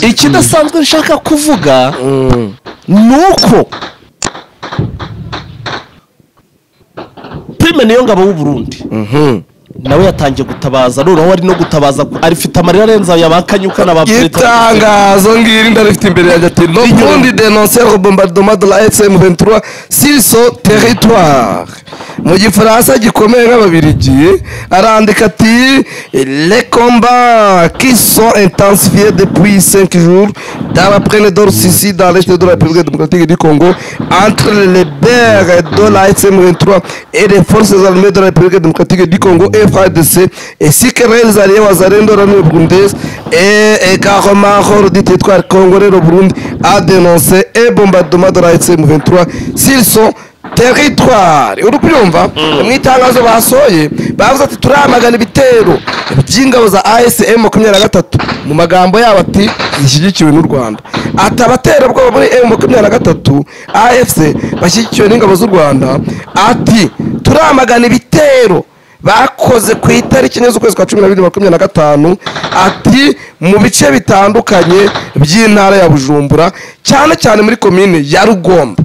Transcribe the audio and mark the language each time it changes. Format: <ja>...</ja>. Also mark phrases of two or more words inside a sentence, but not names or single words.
<rw>Ikidasanzwe nshaka kuvuga nuko Prime Niyongabo w'u Burundi nawe yatangiye gutabaza noneho ari no gutabaza arifite amarira arenza yabakanyuka n'abaperezida. Itangazo ngiri ndarifite imbere yanjye ati</rw> <fr>le Burundi dénonce le bombardement de la SM23 sur son territoire.</fr> <rw>Mu gifaransa gikomeye nk'ababirigi arandika ati</rw> <fr>les combats qui sont intensifiés depuis 5 jours dans la plaine d'Or-Sisi dans l'est de la République démocratique du Congo entre les bergs de la SM23 et les forces armées de la République démocratique du Congo FARDC ainsi que les alliés wazalendo de l'armée burundaise et également du territoire congolais. Le Burundi a dénoncé un bombardement de la SM23 sur son territoire.</fr> <rw>Urubyumva mu itangazo basoye bavuze ati turamagana ibitero by'ingabo za ASM 23 mu magambo yabo ati zishyigikiwe n'u Rwanda. Ati abatera bwo muri M23 AFC bashyigikiwe n'ingabo z'u Rwanda. Ati turamagana ibitero bakoze ku itariki z'ukwezi kwa 12/25 ati mu bice bitandukanye by'intara ya Bujumbura cyane cyane muri commune ya Rugombo.</rw>